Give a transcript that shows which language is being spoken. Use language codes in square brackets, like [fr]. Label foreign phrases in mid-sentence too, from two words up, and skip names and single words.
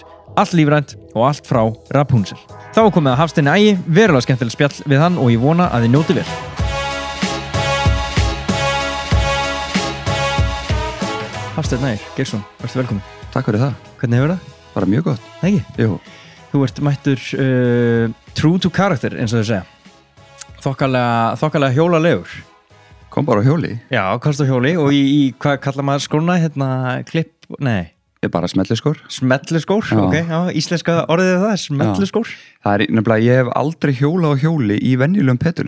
[is] Allt lífrænt og allt frá Rapunzel. Þá komið að Hafsteini Ægi, verulega skemmtileg spjall við hann og ég vona að þið njótið vel. Hafsteinn Ægir Geirsson, verður velkomin. Takk fyrir það. Hvernig hefur það? Bara mjög gott. Ekki? Jú. Þú ert mættur [en] true to character [is] eins og þau segja. Þokkalega hjólalegur. Kom bara á hjóli. Já, komst á hjóli og í hvað kallar maður skóna? Klipp? Nei. Ég bara smelliskór. Smelliskór, ok, já, íslenska orðið það, smelliskór. Það nefnilega, ég hef aldrei hjólað á hjóli í venjulegum petulum.